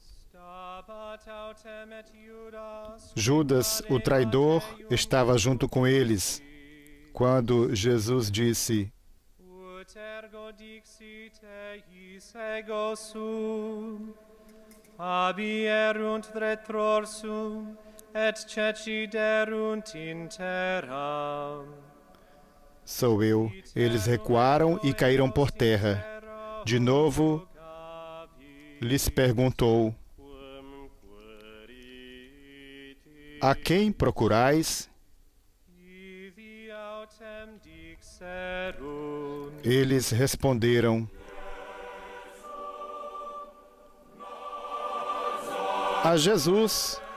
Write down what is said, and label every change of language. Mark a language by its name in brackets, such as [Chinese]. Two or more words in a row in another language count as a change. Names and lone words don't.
[Portuguese] Judas, o traidor, estava junto com eles, quando Jesus disse: [Latin] Abierunt retrorsum et ceciderunt in terram. [Portuguese] Sou eu. Eles recuaram e caíram por terra. De novo, lhes perguntou: A quem procurais? Eles responderam: A Jesus.